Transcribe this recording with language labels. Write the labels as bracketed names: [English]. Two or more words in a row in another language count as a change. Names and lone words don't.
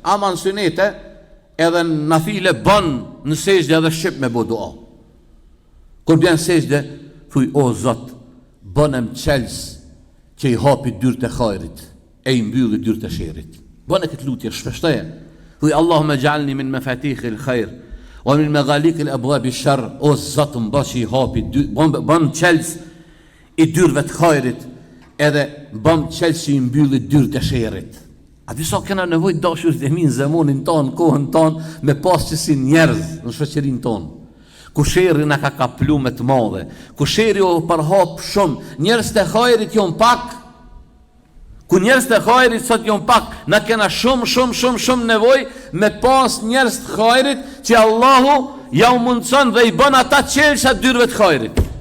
[Albanian] Ama në sunete edhe në nafile bën në sejdë edhe shqip me bë dua. Kur bjen sejdë, thuj o Zot, bënem qels që i hapi dyrët e hajrit e i mbylli dyrët e sherrit. Bëne këtë lutje shpeshtoje. [Arabic] Thuj اللهم اجعلني من مفاتيح الخير ومن مغاليق الأبواب الشر. [Albanian] O Zot, mbashi i hapi bën qels i dyrëve të hajrit edhe bën qels që i mbylli dyrët e sherrit. A disa kena nevojë dashurit e mi në zemonin ton, kohën ton, me pas që si njerëz në shoqërinë tonë. Ku sherri na ka kaplu me të madhe, ku sherri o përhap shumë, njerëz të hajrit jon pak, ku njerëz të hajrit sot jon pak, na kena shumë nevojë me pas njerëz të hajrit që Allahu ja u mundson dhe i bën ata çelsa dyrëve të hajrit.